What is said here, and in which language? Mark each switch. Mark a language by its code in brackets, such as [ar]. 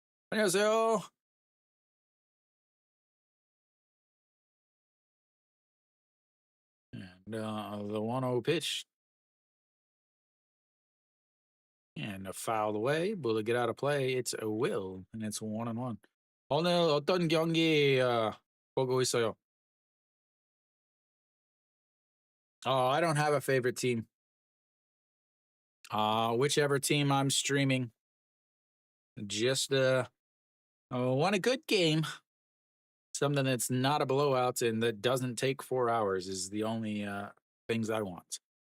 [ko] 안녕하세요. [en] And the 1-0 pitch and a foul away. Will it get out of play? It's a will, and it's 1-1. [ko] 오늘 어떤 경기 보고 있어요? [en] Oh, I don't have a favorite team. Whichever team I'm streaming. Just want a good game. Something that's not a blowout and that doesn't take 4 hours is the only things I want.